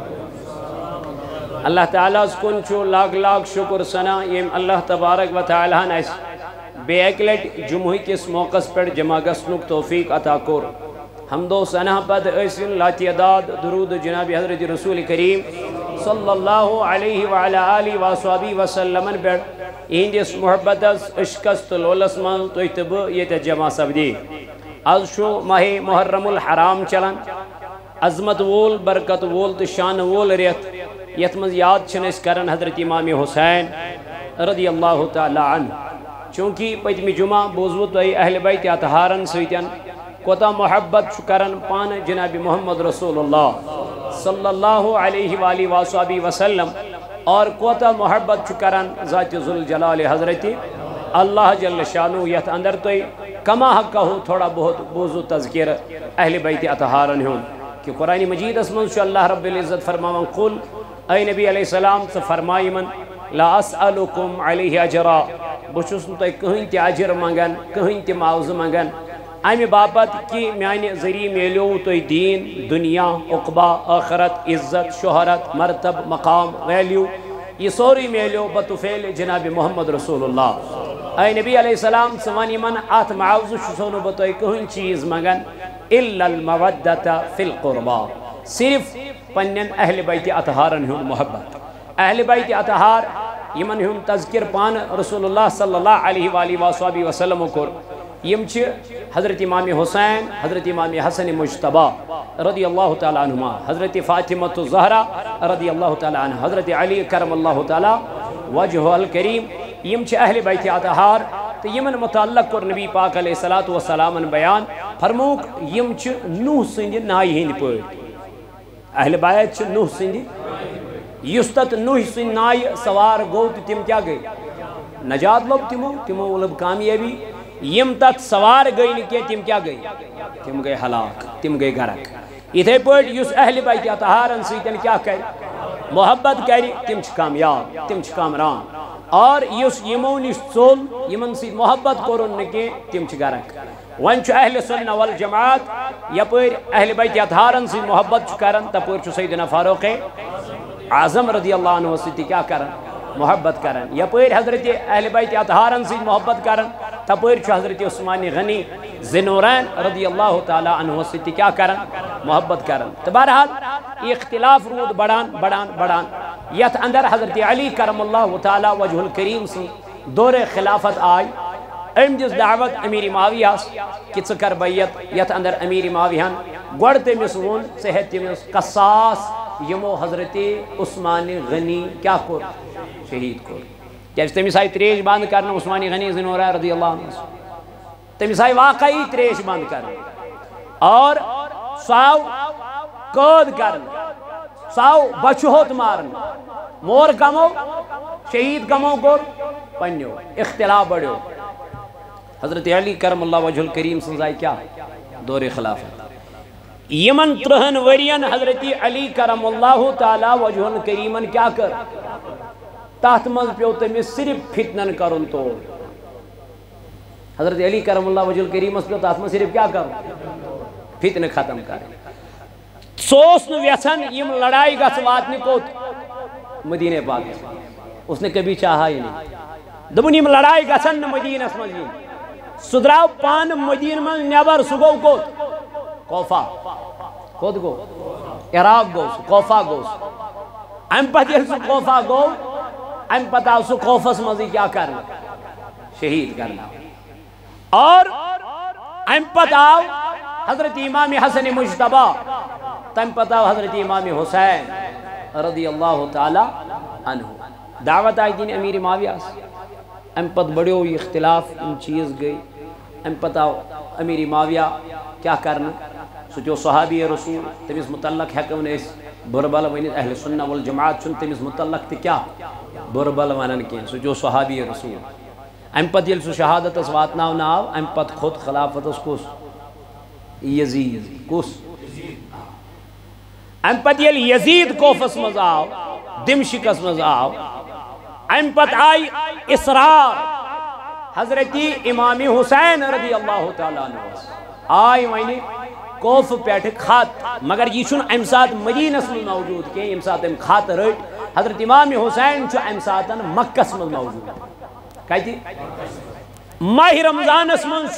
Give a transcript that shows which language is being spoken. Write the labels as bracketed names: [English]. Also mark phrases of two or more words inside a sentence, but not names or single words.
[Kashmiri] اللہ تعالیٰ سکن چھو لاکھ لاکھ شکر سنا یہ اللہ تبارک و تعالیٰ نے بے اکلٹ جمعی کس موقع پر جمع گسنک توفیق عطا کر حمد و ثنا پد ایسن لا تعداد درود جناب حضرت رسول کریم [Arabic] صلی اللہ علیہ وعلی آلہ وصحبہ وسلم [Kashmiri] پہ اہندس محبتس عشقس تو لولس من تھی تو بہ یہ جمع سپدی آز شو ماہ محرم الحرام چلان عظمت وول برکت وول تو شان وول ریت یت من یاد چھن اس کرن حضرت امام حسین [Arabic] رضی اللہ تعالی عنہ [Kashmiri] چونکہ پتمی جمعہ بوزو تو اہل بیت اطہارن سیتن کوتا محبت کرن پان جناب محمد رسول اللہ [Arabic] صلی اللہ علیہ وآلہ وصحبہ وسلم [Kashmiri] اور کوتا محبت کرن ذات ذوالجلال حضرت اللہ جل شانو یت اندر تو کما حق ہو تھوڑا بہت بوزو تذکر اہل بیت اطہارن ہوں کہ قرآن مجید اسمن شو اللہ رب العزت فرماون قل اے نبی [Arabic] علیہ السلام [Kashmiri] سے فرمائی من [Arabic] لا اسألکم علیہ اجرا [Kashmiri] بچوس تو کہیں تی اجر منگن کہیں تی معاوض منگن امی باپت کی میانی ذریع میلیو تو دین دنیا عقبہ آخرت عزت شہرت مرتب مقام ویلیو یہ سوری میلیو بطفیل جناب محمد رسول اللہ اے نبی [Arabic] علیہ السلام [Kashmiri] سوانی من آت معاوض شسونو بطوئی کہیں چیز منگن [Arabic] الا المودت فی القربہ [Kashmiri] صرف پنن اہل بیت اطہارن ہون محبت اہل بیت اطہار یمن ہون تذکر پان رسول اللہ [Arabic] صلی اللہ علیہ وآلہ وصحبہ وسلم [Kashmiri] کر یم چھ حضرت امام حسین حضرت امام حسن مجتبہ [Arabic] رضی اللہ تعالی عنہما [Kashmiri] حضرت فاطمہ الزہرا [Arabic] رضی اللہ تعالی عنہ [Kashmiri] حضرت علی [Arabic] کرم اللہ تعالی وجہ الکریم [Kashmiri] یم چھ اہل بیت اطہار تو یمن متعلق کر نبی پاک [Arabic] علیہ السلام [Kashmiri] بیان فرموک یم چھ نوح سند نائی ہند پٲٹھۍ اہل بیت چھ نوح سند یستت نوح سند نائی سوار گو تو تم کیا گئی نجات لب تمو لب کامیابی یم تک سوار گئی نکے تم کیا گئی تم گئی ہلاک تم گئی گرک اتھے پٲٹھۍ یس اہل بیت اطہارن سیتن کیا کر محبت کر تم چھ کامیاب تم چھ کامران اور یس یمو نش ژول یمن سی محبت کرن نکے تم چھ گرک ون چھ اہل سنہ والجماعت یپر اہل بیت اطہارن سی محبت چھ کرن تپر چھ سیدنا فاروق اعظم [Arabic] رضی اللہ عنہ [Kashmiri] سیتی کیا کرن محبت کرن یپر حضرت اہل بیت اطہارن سی محبت کرن تپر چھ حضرت عثمان غنی ذنورین [Arabic] رضی اللہ تعالی عنہ [Kashmiri] سیتی کیا کرن محبت کرن تو بہرحال اختلاف رود بڑان یت اندر حضرت علی [Arabic] کرم اللہ تعالی وجہ الکریم [Kashmiri] سی دور خلافت آئی ام دس دعوت امیر معاویہ کہ ژٕ کر بیعت یت اندر امیر معاویہن گوڑ تمس ون ژٕ ہیٚہ تمس قصاص یمو حضرت عثمان غنی کیا کور شہید کور کیازِ تمس آئی تریش بند کرنا عثمان غنی ذنورہ [Arabic] رضی اللہ عنہ [Kashmiri] تمس آئی واقعی تریش بند کرنا اور ساو قید کرنا ساو بچہت مارنا مور کمو شہید کمو کور پنیو اختلاف بڑھو حضرت علی [Arabic] کرم اللہ وجہ الکریم [Kashmiri] سنزائی کیا دور خلافت یمن ترہن ورین حضرت علی [Arabic] کرم اللہ تعالی وجہ [Kashmiri] الکریمن کیا کر تحت مز پیو تمس صرف فتنن کرن تو حضرت علی [Arabic] کرم اللہ وجہ الکریم [Kashmiri] پیو تحت مز صرف کیا کر فتن ختم کر سوس نو ویسن یم لڑائی گھس واتنی کوت مدینہ پاک [Urdu] اس نے کبھی چاہا ہی نہیں [Kashmiri] دبن یم لڑائی گھسن مدینہ اس مزین سدراو پان مدینہ من نیبر سگو کوت کوفہ کوت گو عراق گو کوفہ گو ام پتہ سو کوفہ گو ام پتہ سو کوفس مزی کیا کرنا شہید کرنا اور ام پتہ حضرت امام حسن مجتبہ تم پتہ حضرت امام حسین [Arabic] رضی اللہ تعالی عنہ [Kashmiri] دعوت آئی دین امیر معاویہ ام پت بڑیو یہ اختلاف ان چیز گئی ام پتہ امیر معاویہ کیا کرنا سچو صحابی رسول تمس متعلق حکم نے بربل ونت اہل سنہ والجماعت چن تمس متعلق تے کیا بربل ونن کی سچو صحابی رسول ام پت یل سو شہادت اس واتناو ناو ام پت خود خلافت اس کس یزید کس ام پت یل یزید کوفس مز آو دمشقس مز آو ام پت آئی اسرار حضرت امام حسین [Arabic] رضی اللہ تعالیٰ عنہ [Kashmiri] آئی وینی کوف پیٹھ خط مگر یہ چھن ام سات مدینس من موجود کہ ام سات ام خط رٹ حضرت امام حسین چھو ام ساتن مکس من موجود کہتی ماہ رمضان اسمن